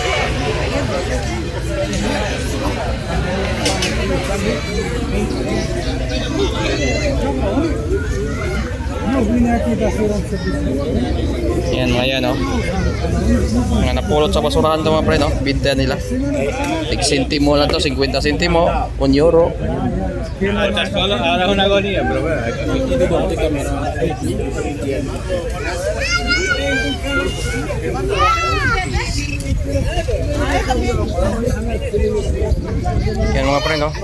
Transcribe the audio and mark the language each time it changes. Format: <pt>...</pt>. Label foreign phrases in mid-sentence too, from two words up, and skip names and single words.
<tl>Yan mga yan oh. Mga napulot sa basurahan ito mga pre, no? Binta nila. 10 sentimo lang to, 50 sentimo, 1 euro.</tl> <es>Ahora una agonía, pero bueno,</es> <tl>Yan mga pre, no?</tl>